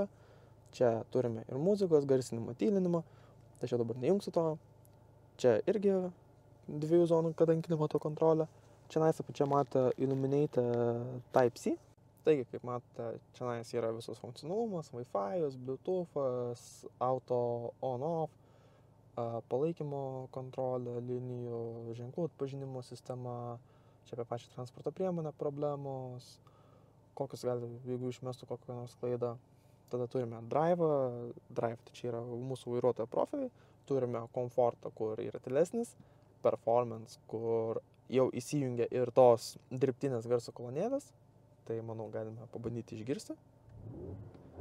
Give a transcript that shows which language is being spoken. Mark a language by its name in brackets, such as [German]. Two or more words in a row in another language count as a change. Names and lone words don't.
[Lithuanian] Čia turime ir muzikos, garsinimą, tylinimą, tačiau dabar nejungsiu to. Čia irgi 2 zonų kadankinimo to kontrolė. Čia apačia matote [English] Illuminated Type-C. [Lithuanian] Taigi, kaip matote, čia yra visos funkcionalumas, Wi-Fi, Bluetooth'as, [English] auto on-off, [Lithuanian] palaikymo kontrolė, linijų, ženklų atpažinimo sistema, čia apie pačią transporto priemonę problemos, kokius gali, jeigu išmestų kokią nors klaidą. Tada turime drive, tai čia yra mūsų vairuotojo profiliai, turime komfortą, kur yra tylesnis, performance, kur jau įsijungia ir tos dirbtinės garso kolonėlės, tai manau galime pabandyti išgirsti.